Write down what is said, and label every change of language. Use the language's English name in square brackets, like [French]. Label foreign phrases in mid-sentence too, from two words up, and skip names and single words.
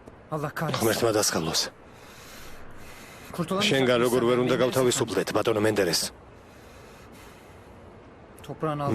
[Turkish] Allah kahretsin. [Georgian] ღმერთმა დასხალოს. [Turkish] Kurtulamayacak [Georgian] შენგან [Turkish] mısın? [Georgian] როგორ ვერ უნდა Menderes. გავთავისუფლდეთ, ბატონო მენდერეს. [Turkish] Toprağın altına